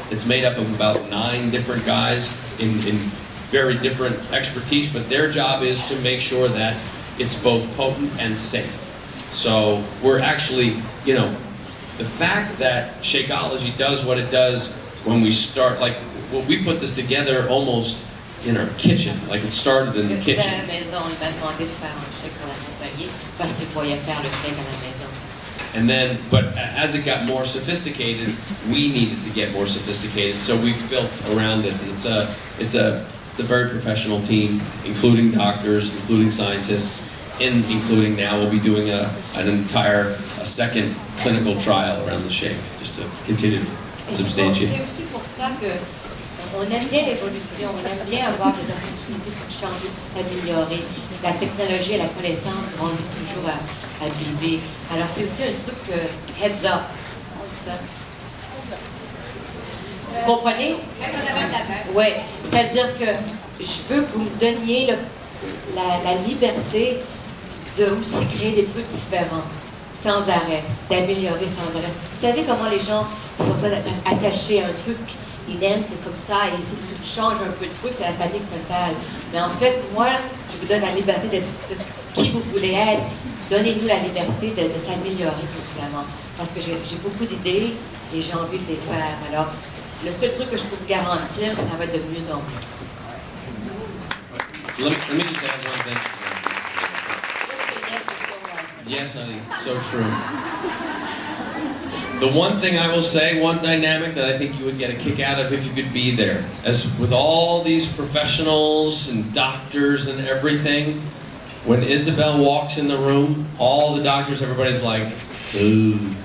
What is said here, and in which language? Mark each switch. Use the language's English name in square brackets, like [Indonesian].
[English] It's made up of about 9 different guys in very different expertise, but their job is to make sure that it's both potent and safe. So we're actually, you know, the fact that Shakeology does what it does when we start, like, well, we put this together almost in our kitchen, like it started in the kitchen. [French] À la maison, il m'a demandé de faire un chèque pour la compagnie parce qu'il voyait faire le chèque à la maison. [English] And then, but as it got more sophisticated, we needed to get more sophisticated, so we've built around it. And it's a very professional team, including doctors, including scientists, including now we'll be doing a second clinical trial around the shake, just to continue to substantiate. [French] C'est aussi pour ça que on aime bien l'évolution, on aime bien avoir des opportunités pour changer, pour s'améliorer. La technologie et la connaissance grandissent toujours à bébé. Alors c'est aussi un truc [English] heads up. [French] On dit ça. Vous comprenez? Oui, c'est-à-dire que je veux que vous me donniez la liberté de aussi créer des trucs différents, sans arrêt, d'améliorer sans arrêt. Vous savez comment les gens sont attachés à un truc, ils aiment, c'est comme ça, et si tu changes un peu de truc, c'est la panique totale. Mais en fait, moi, je vous donne la liberté d'être qui vous voulez être. Donnez-nous la liberté de s'améliorer constamment. Parce que j'ai beaucoup d'idées et j'ai envie de les faire. Alors, le seul truc que je peux vous garantir, c'est que ça va être de mieux en mieux. [English] Let me just add one thing. Yes, honey, so true. The one thing I will say, one dynamic that I think you would get a kick out of if you could be there, as with all these professionals and doctors and everything, when Isabelle walks in the room, all the doctors, everybody's like, ooh.